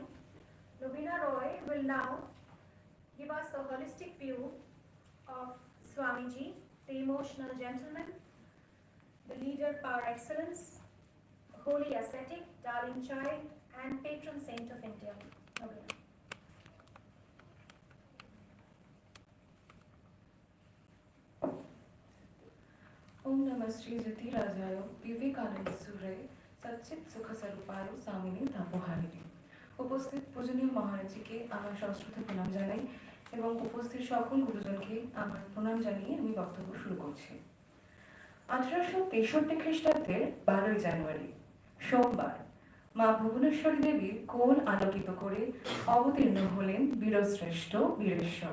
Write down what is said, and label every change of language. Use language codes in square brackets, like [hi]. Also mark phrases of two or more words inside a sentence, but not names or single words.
[en] Lovina Roy will now give us a holistic view of Swamiji, the emotional gentleman, the leader par excellence, holy ascetic, darling child, and patron saint of India. Lovina. [sa] ओम नमः श्री जति राजाय विवेकानंद सूर्य सच्चित सुख स्वरूपाय सामिनी तापोहारिणी। [bn] উপস্থিত পূজনীয় মহারাজকে আমার সশ্রদ্ধ প্রণাম জানাই এবং উপস্থিত সকল গুরুজনকে আমার প্রণাম জানিয়ে আমি বক্তব্য শুরু করছি। 1863 খ্রিস্টাব্দের 12 জানুয়ারি সোমবার মা ভুবনেশ্বরী দেবীর কোল আলোকিত করে অবতীর্ণ হলেন বীরশ্রেষ্ঠ বীরেশ্বর।